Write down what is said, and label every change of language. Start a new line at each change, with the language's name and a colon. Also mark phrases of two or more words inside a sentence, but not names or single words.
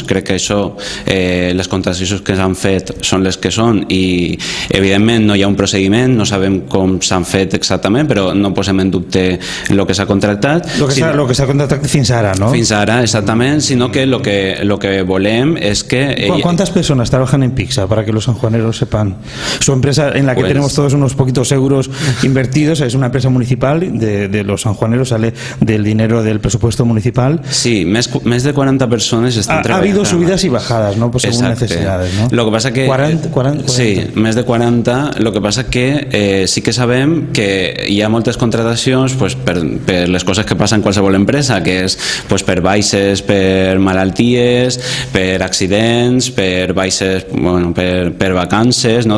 Catalan: Crec que això, les contractacions que s'han fet són les que són i evidentment no hi ha un procediment, no sabem com s'han fet exactament, però no posem en dubte el que s'ha contractat. Lo que s'ha contractat fins ara, ¿no? Fins ara, exactament, sinó que lo que volem és que...
Spanish: ¿Cuántas personas trabajan en Pixa, para que los sanjuaneros sepan? Su empresa, en la que tenemos todos unos poquitos euros invertidos, es una empresa municipal de los sanjuaneros, sale del dinero del presupuesto municipal.
Catalan: Sí, més de 40 persones estan treballant.
Spanish: Ha habido subidas y bajadas, ¿no? Pues según necesidades, ¿no? Lo que pasa que... 40.
Catalan: Sí, més de 40. Lo que passa que sí que sabem que hi ha moltes contratacions per les coses que passen en qualsevol empresa, que és per baixes, per malalties, per accidents, per baixes, per vacances, no?